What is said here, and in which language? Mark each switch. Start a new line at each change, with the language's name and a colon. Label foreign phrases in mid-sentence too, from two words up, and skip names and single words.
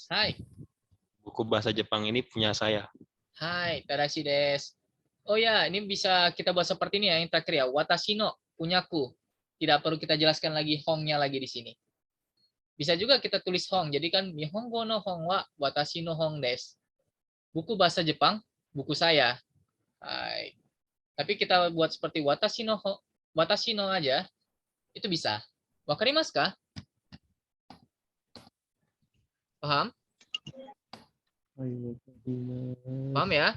Indonesian: Hai. Buku bahasa Jepang ini punya saya.
Japanese: はい、正しいです.
Indonesian: Oh ya, ini bisa kita buat seperti ini ya, yang terakhir ya.
Japanese: 私の, punyaku.
Indonesian: Tidak perlu kita jelaskan lagi hongnya lagi di sini. Bisa juga kita tulis hong. Jadi kan
Japanese: 日本語の本は私の本です.
Indonesian: Buku bahasa Jepang, buku saya. Hai. Tapi kita buat seperti
Japanese: 私の
Indonesian: aja, itu bisa.
Japanese: 分かりますか? Paham?
Indonesian: Paham ya?